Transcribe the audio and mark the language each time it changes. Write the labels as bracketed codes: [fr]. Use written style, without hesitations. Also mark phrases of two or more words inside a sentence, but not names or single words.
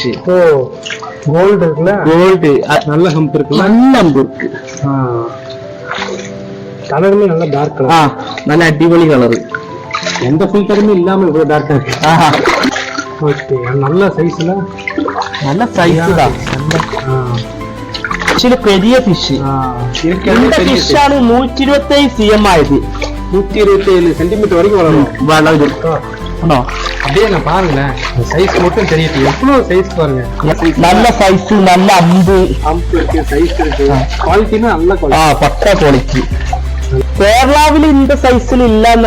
[ta] கோல்டு இருக்குல்ல. கோல்டு நல்ல ஹம்ப் இருக்கு. நல்ல ஹம்ப் இருக்கு. கலருமே நல்ல டார்க் கலர். நல்ல அடிபொலி கலர். எந்த ஃபில்டருமே இல்லாம இவ்வளவு டார்க்கா இருக்கு. ஓகே, நல்ல சைஸ்ல. நல்ல சைஸ் தான். [ml] ചില പെരിയ ഫിഷ്. இந்த ഫിഷ് ആണ് 127 cm ആയത്. [ta] 127 சென்டிமீட்டர் வரைக்கும் வளரும். ஆனோ அப்படியே நான் பாருங்களேன், சைஸ் மட்டும் தெரியுது. எவ்வளவு சைஸ் பாருங்க. நல்ல சைஸ், நல்ல அம்பு இருக்கு, சைஸ் இருக்கு. குவாலிட்டினா நல்ல குவாலிட்டி. பக்கா குவாலிட்டி. കേരളാവിൽ இந்த சைஸ்ல இல்லன்னு